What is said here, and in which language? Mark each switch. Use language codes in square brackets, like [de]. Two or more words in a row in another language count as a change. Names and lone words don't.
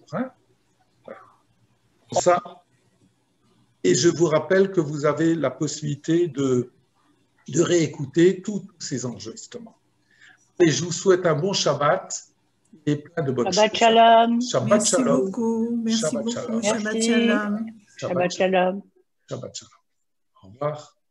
[fr] Hein? Voilà. Ça. Et je vous rappelle que vous avez la possibilité de réécouter tous ces enregistrements. Et je vous souhaite un bon Shabbat et plein de bonnes Shabbat choses. Shalom. Shabbat Merci Shalom. beaucoup. Merci Shabbat beaucoup. Shalom. Shabbat Merci. Shalom. [he] Shabbat Shalom. Shabbat Shalom. [fr] Au revoir.